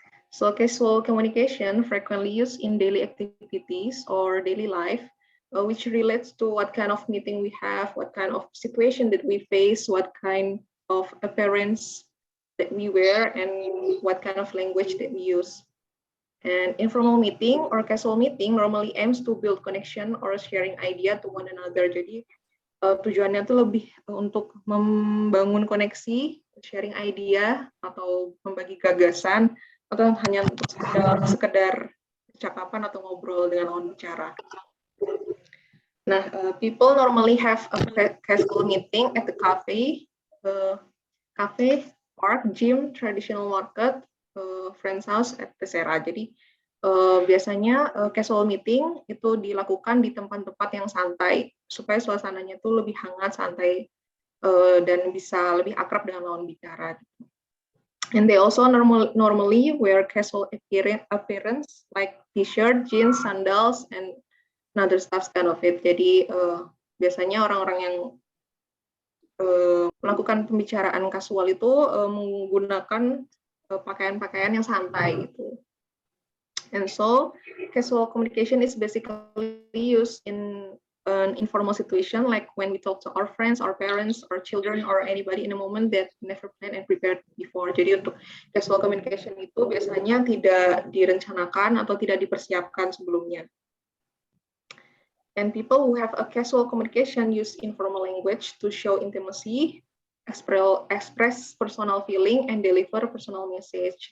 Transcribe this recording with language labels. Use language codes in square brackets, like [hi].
[en] So casual communication frequently used in daily activities or daily life, which relates to what kind of meeting we have, what kind of situation that we face, what kind of appearance that we wear, and what kind of language that we use. And informal meeting or casual meeting normally aims to build connection or sharing idea to one another. [id] Jadi tujuannya itu lebih untuk membangun koneksi, [en] sharing idea, [id] atau membagi gagasan, atau hanya untuk sekedar percakapan atau ngobrol dengan lawan bicara. [en] Nah, people normally have a casual meeting at the cafe, park, gym, traditional market, friend's house, etc. [id] Jadi biasanya casual meeting itu dilakukan di tempat-tempat yang santai supaya suasananya itu lebih hangat, santai, dan bisa lebih akrab dengan lawan bicara. [en] And they also normally wear casual appearance like t-shirt, jeans, sandals, and other stuff kind of it. [id] Jadi biasanya orang-orang yang melakukan pembicaraan kasual itu menggunakan pakaian-pakaian yang santai gitu. [en] And so casual communication is basically used in an informal situation, like when we talk to our friends, our parents, our children, or anybody in a moment that never planned and prepared before. [id] Jadi untuk casual communication itu biasanya tidak direncanakan atau tidak dipersiapkan sebelumnya. [en] And people who have a casual communication use informal language to show intimacy, express personal feeling, and deliver personal message.